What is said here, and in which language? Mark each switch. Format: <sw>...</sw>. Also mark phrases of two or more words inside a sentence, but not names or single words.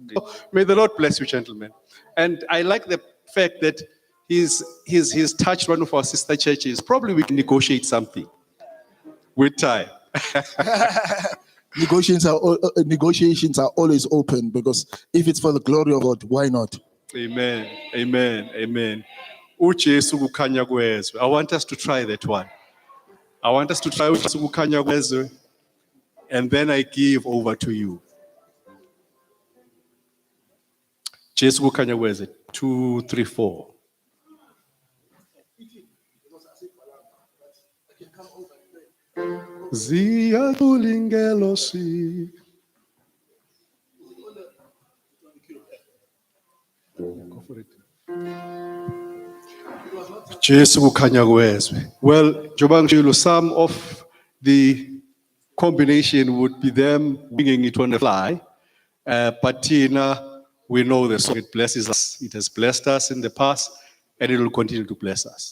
<en>May the Lord bless you, gentlemen. And I like the fact that he's touched one of our sister churches. Probably we can negotiate something with time. Negotiations are always open, because if it's for the glory of God, why not? Amen. Amen. Amen.</en> <zu>uJesu kukhanya kwezwe.</zu> <en>I want us to try that one. I want us to try</en> <zu>uJesu kukhanya kwezwe,</zu> <en>and then I give over to you.</en> <zu>Jesu kukhanya kwezwe. 2, 3, 4. Ziyathulingelosi.</zu> <en>Go for it.</en> <zu>Jesu kukhanya kwezwe.</zu> <en>Well, Jobang, some of the combination would be them winging it on the fly. But Tina, we know the song, it blesses us. It has blessed us in the past, and it will continue to bless us.</en>